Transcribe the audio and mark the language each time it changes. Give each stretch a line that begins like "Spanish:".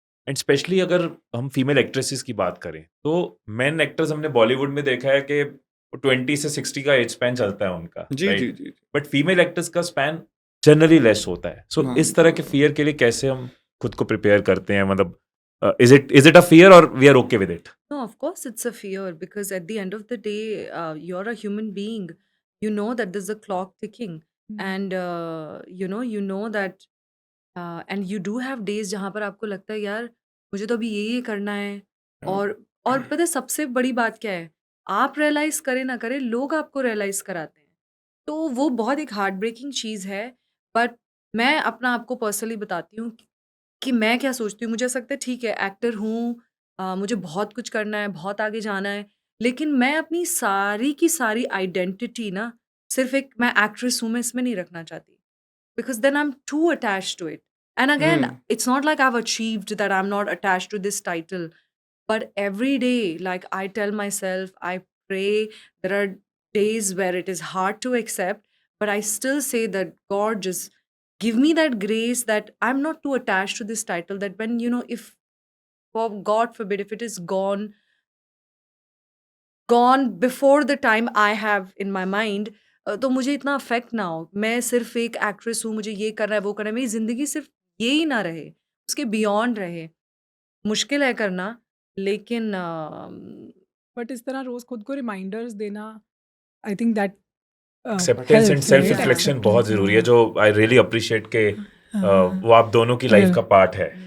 Hindi: And specially अगर हम female actresses की बात करें, तो मेन एक्टर्स हमने बॉलीवुड में देखा है कि 20 से 60 का एज स्पैन चलता है उनका, जी right? Ji ji but female actors का स्पैन जनरली लेस होता है। सो हाँ, इस तरह के फियर के लिए कैसे हम खुद को प्रिपेयर करते हैं? मतलब
English: is it a fear
Hindi: और
English: We are okay with it? No, of course it's a fear because at the end of the day, you're a human being. You know that there's a clock ticking, and you know that, and you do have days
Hindi: जहाँ पर आपको लगता है यार मुझे तो अभी ये करना है, और पता है सबसे बड़ी बात क्या है? आप रियलाइज करें ना करें, लोग आपको रियलाइज कराते हैं। तो वो बहुत एक हार्ट ब्रेकिंग चीज़ है। बट मैं अपना आपको पर्सनली बताती हूँ कि मैं क्या सोचती हूँ। मुझे ऐसा लगता है ठीक है, एक्टर हूँ, मुझे बहुत कुछ करना है, बहुत आगे जाना है, लेकिन मैं अपनी सारी की सारी आइडेंटिटी ना सिर्फ एक मैं एक्ट्रेस हूँ मैं इसमें नहीं रखना चाहती,
English: because then I'm too attached to it. And again, it's not like I've achieved that I'm not attached to this title, but every day, like I tell myself, I pray. There are days where it is hard to accept, but I still say that God just give me that grace that I'm not too attached to this title. That when, if for God forbid, if it is gone before the time I have in my mind,
Hindi: तो मुझे इतना affect ना हो। मैं सिर्फ एक actress हूँ, मुझे ये करना है, वो करना है। मेरी ज़िंदगी सिर्फ ये ही ना रहे, उसके बियॉन्ड रहे। मुश्किल है करना, लेकिन बट इस तरह रोज खुद को रिमाइंडर्स देना,
English: I think that
Hindi: acceptance and self reflection बहुत जरूरी है, जो
English: I really appreciate
Hindi: के वो आप दोनों की लाइफ का पार्ट है।